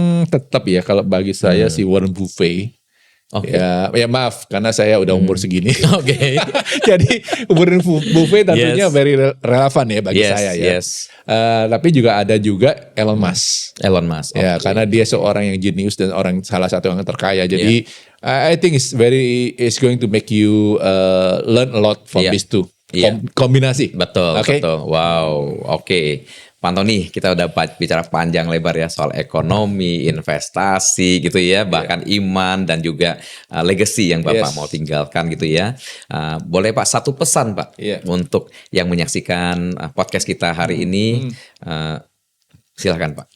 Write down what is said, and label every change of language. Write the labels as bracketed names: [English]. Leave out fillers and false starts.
[Indonesian] Tetap ya kalau bagi saya si Warren Buffett. Ya maaf karena saya udah umur segini. Jadi Warren Buffett tentunya [English] very relevan [Indonesian] ya bagi saya ya. Tapi juga ada juga Elon Musk. Ya karena dia seorang yang jenius dan salah satu yang terkaya. Jadi [English] I think it's going to make you learn a lot from these two. [Indonesian] Kombinasi. Betul. Wow. Pak Antoni, kita udah bicara panjang lebar ya soal ekonomi, investasi gitu ya, bahkan iman dan juga legacy yang Bapak mau tinggalkan gitu ya. Boleh Pak satu pesan Pak untuk yang menyaksikan podcast kita hari ini, silakan Pak.